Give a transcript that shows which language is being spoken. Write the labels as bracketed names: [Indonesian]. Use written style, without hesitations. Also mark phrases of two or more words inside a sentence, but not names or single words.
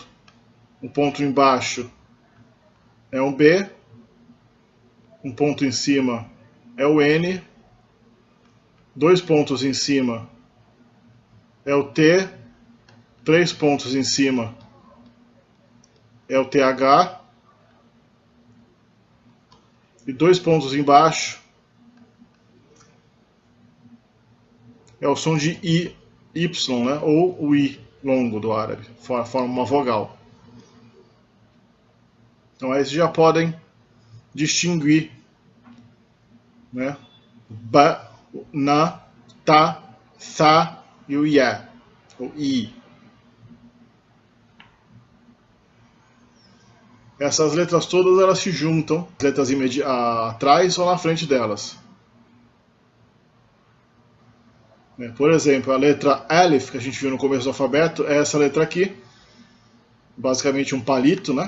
[Portuguese] O ponto embaixo é um B, um ponto em cima é o N, dois pontos em cima é o T, três pontos em cima é o TH, e dois pontos embaixo é o som de I, Y, né? Ou o I longo do árabe, forma uma vogal. Então aí vocês já podem distinguir, né? Ba, na, ta, tha e o ya, o I. Essas letras todas elas se juntam, letras atrás ou na frente delas. Por exemplo, a letra Alif, que a gente viu no começo do alfabeto, é essa letra aqui, basicamente um palito, né?